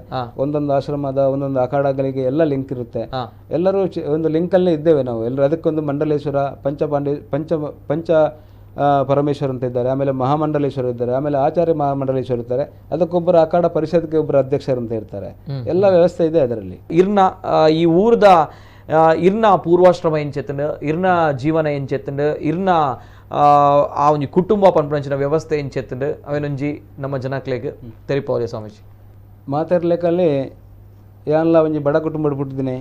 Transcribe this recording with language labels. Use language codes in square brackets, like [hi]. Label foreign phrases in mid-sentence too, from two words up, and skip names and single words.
[kn] ಒಂದೊಂದು ಆಶ್ರಮದ ಒಂದೊಂದು ಅಖಾಡಗಳಿಗೆ ಎಲ್ಲ ಲಿಂಕ್ ಇರುತ್ತೆ. ಎಲ್ಲರೂ ಒಂದು ಲಿಂಕ್ ಅಲ್ಲೇ ಇದ್ದೇವೆ ನಾವು ಎಲ್ಲರೂ. ಅದಕ್ಕೊಂದು ಮಂಡಲೇಶ್ವರ, ಪಂಚ ಪರಮೇಶ್ವರ್ ಅಂತ ಇದ್ದಾರೆ, ಆಮೇಲೆ ಮಹಾಮಂಡಲೇಶ್ವರ ಇದ್ದಾರೆ, ಆಮೇಲೆ ಆಚಾರ್ಯ ಮಹಾಮಂಡಲೇಶ್ವರ ಇರ್ತಾರೆ. ಅದಕ್ಕೊಬ್ಬರು ಅಖಾಡ ಪರಿಷತ್ಗೆ ಒಬ್ಬರು ಅಧ್ಯಕ್ಷರು ಅಂತ ಇರ್ತಾರೆ. ಎಲ್ಲ ವ್ಯವಸ್ಥೆ ಇದೆ ಅದರಲ್ಲಿ. [tcy] ಈ ಊರದ ಇರ್ನ ಪೂರ್ವಾಶ್ರಮ ಏನ್ ಚೆತ್ತಂಡು, ಇರ್ನ ಜೀವನ ಏನ್ ಚೆತ್ತಂಡು, ಇರ್ನ ಆ ಒಂಜಿ ಕುಟುಂಬ ಪನ್ಪಂಚಿನ ವ್ಯವಸ್ಥೆ ಏನ್ ಚೆತ್ತಂಡು ಅವೇನೊಂಜಿ ನಮ್ಮ ಜನಕ್ಲೆಗ್ ತೆರಿಪೋಲೆ ಸ್ವಾಮೀಜಿ ಮಾತಾಡ್ಲಿಕ್ಕಲ್ಲಿ ಯಾನ್ಲ ಒಂಜಿ ಬಡ ಕುಟುಂಬ ಬಿಟ್ಟಿದ್ದೀನಿ.